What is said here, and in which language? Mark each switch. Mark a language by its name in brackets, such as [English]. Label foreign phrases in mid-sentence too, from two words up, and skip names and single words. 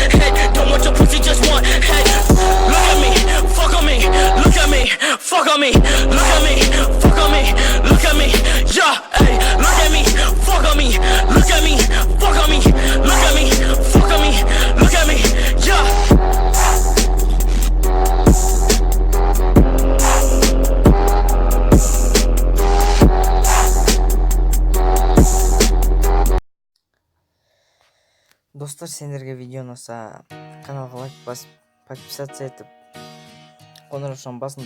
[English] Hey, don't want your pussy, just want. Hey, look at me, fuck on me. Look at me, fuck on me. Look at me, fuck on me. Look at me, yeah. Hey, look at me, fuck on me. Look at me, fuck on me. Look at me, fuck on me. Look at me, yeah. [Kazakh] Достар, сендерге видео ұнаса каналға лайк басып, подписаться етіп, қоңыраушаны басыңдар.